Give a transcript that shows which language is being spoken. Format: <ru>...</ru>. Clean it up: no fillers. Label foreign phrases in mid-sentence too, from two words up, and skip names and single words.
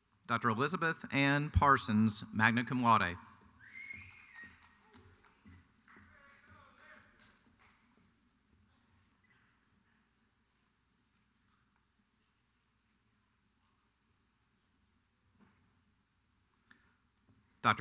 <en>Dr. Elizabeth Ann Parsons,</en> <la>magna cum laude.</la> <en>Dr.</en>